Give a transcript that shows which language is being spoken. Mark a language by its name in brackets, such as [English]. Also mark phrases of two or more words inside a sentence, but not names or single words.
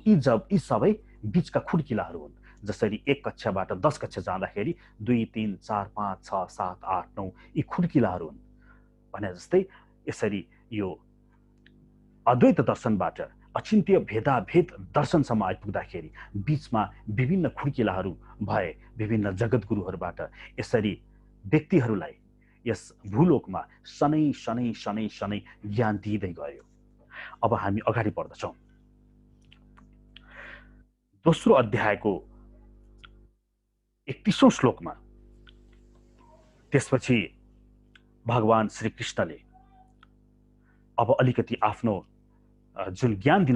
[Nepali] यी सबै बीचका खुड्किलाहरू हुन्। जसरी एक कक्षाबाट 10 कक्षा जाँदाखेरि 2, 3, 4, 5, 6, 7, 8, 9 यी खुड्किलाहरू हुन् भने जस्तै यसरी यो अद्वैत दर्शनबाट अचिन्त्य भेदाभेद दर्शनसम्म आइपुग्दाखेरि बीचमा विभिन्न खुड्किलाहरू भए। विभिन्न जगतगुरुहरूबाट यसरी व्यक्तिहरूलाई यस भूलोकमा शनै शनै शनै शनै ज्ञान दिँदै गयो। अब हामी अगाडि बढ्दछौँ। दोस्रो अध्यायको 31औं श्लोकमा त्यसपछि भगवान श्रीकृष्णले अब अलिकति आफ्नो जुन ज्ञान दिन